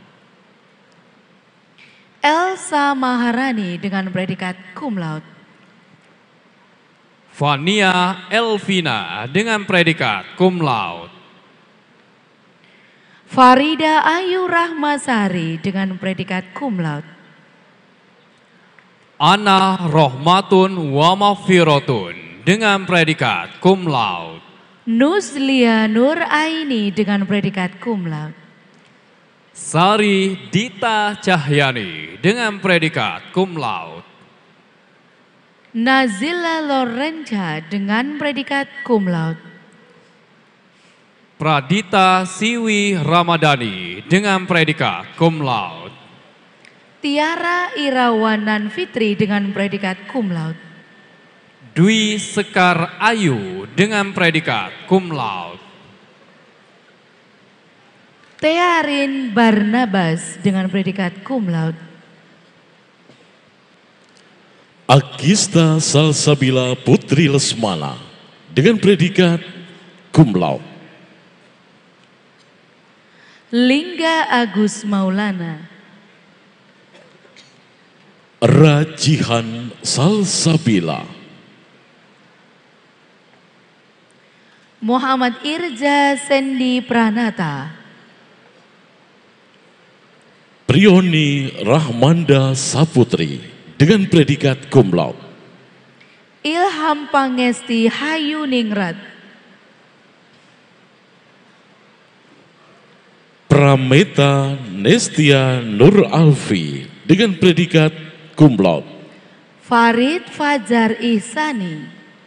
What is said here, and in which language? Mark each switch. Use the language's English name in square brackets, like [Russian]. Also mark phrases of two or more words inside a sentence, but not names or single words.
[Indonesian] Elsa Maharani dengan predikat [Latin] cum laude. [Indonesian] Fania Elvina dengan predikat [Latin] cum laude. [Indonesian] Farida Ayu Rahmasari dengan predikat [Latin] cum laude. [Indonesian] Ana Rohmatun Wamafirotun dengan predikat [Latin] cum laude. [Indonesian] Nuzlia Nur Aini dengan predikat [Latin] cum laude. [Indonesian] Sari Dita Cahyani dengan predikat [Latin] cum laude. [Indonesian] Nazila Lorenza dengan predikat [Latin] cum laude. [Indonesian] Pradita Siwi Ramadhani dengan predikat [Latin] cum laude. [Indonesian] Tiara Irawanan Fitri dengan predikat [Latin] cum laude. [Indonesian] Dwi Sekar Ayu dengan predikat [Latin] cum laude. [Indonesian] Tearin Barnabas dengan predikat [Latin] cum laude. [Indonesian] Agista Salsabila Putri Lesmana dengan predikat [Latin] cum laude. [Indonesian] Lingga Agus Maulana. Rajihan Salsabila. Muhammad Irja Sendi Pranata. Prioni Rahmanda Saputri dengan predikat [Latin] cum laude. [Indonesian] Ilham Pangesti Hayu Ningrat. Prameta Nestia Nur Alfi dengan predikat [Latin] cum laude. [Indonesian] Farid Fajar Ihsani.